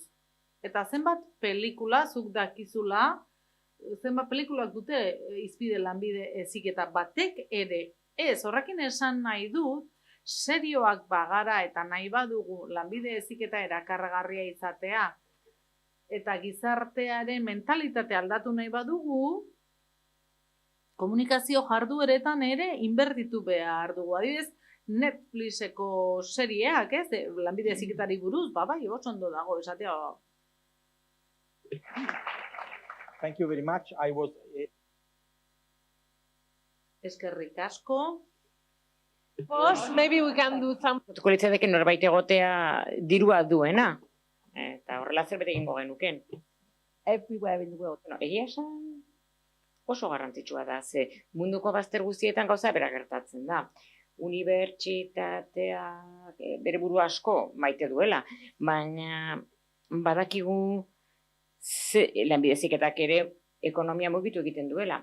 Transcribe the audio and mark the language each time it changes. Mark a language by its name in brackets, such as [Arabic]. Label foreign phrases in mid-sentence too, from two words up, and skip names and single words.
[Basque] Eta zenbat pelikula zuk dakizula, zenbat pelikulak dute izpide lanbide heziketa batek ere ez, horrekin esan nahi dut, serioak bagara eta nahi badugu lanbide heziketa erakargarria izatea, eta gizartearen mentalitate aldatu nahi badugu, komunikazio jardueretan ere inbertitu behar dugu. Adibidez, Netflixeko serieak, ez? Lanbide heziketari buruz, bai, oso ondo dago, esatea. [English] Thank you very much. I was... [Basque] Eskerrik asko. [English] Maybe we can do some... [Basque] Tuko litzateke norbait egotea dirua duena. Eta horrela zerbait egingo genuken. [English] Everywhere in the world. [Basque] Egia esan oso garrantzitsua da, ze munduko bazter guztietan gauza bera gertatzen da. Unibertsitateak bere buru asko maite duela, baina badakigu lanbide heziketak ere ekonomia mugitu egiten duela.